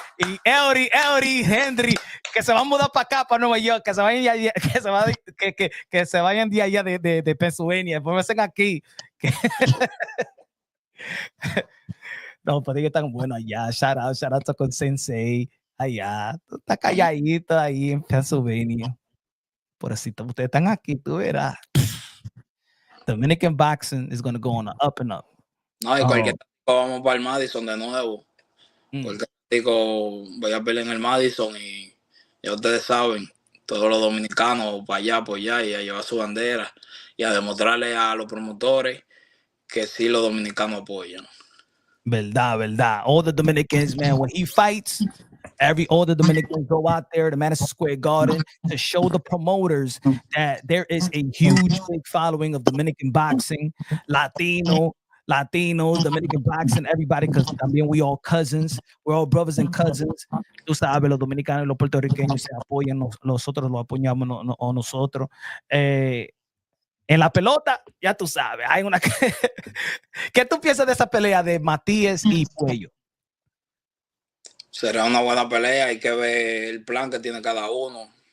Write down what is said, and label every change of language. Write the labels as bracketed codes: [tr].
[es] Y Eury, Henry, que se van a mudar para acá, para Nueva York, que se vayan que se vayan de allá de Pennsylvania, después me hacen aquí. No, pero ellos están buenos allá. Shout out con Sensei, allá. Tú estás calladito ahí en Pennsylvania. Por así, ustedes están aquí, tú verás. [en] Dominican boxing is going to go on a up and up. [es] No, y cualquier vamos para el Madison de nuevo. Porque digo, voy a pelear en el Madison y ya ustedes saben, todos los dominicanos para allá, por allá, y a llevar su bandera y a demostrarle a los promotores que sí los dominicanos apoyan. Verdad. [en] All the Dominicans, man, when he fights, all the Dominicans go out there to Madison Square Garden to show the promoters that there is a huge, big following of Dominican boxing, Latinos, Dominican boxing, everybody, because [es] también [en] we all cousins, we're all brothers and cousins. [es] Tú sabes, los dominicanos y los puertorriqueños se apoyan, nosotros los apoyamos nosotros. En la pelota, ya tú sabes, hay una ¿Qué tú piensas de esa pelea de Matías y Puello? Será una buena pelea, hay que ver el plan que tiene cada uno.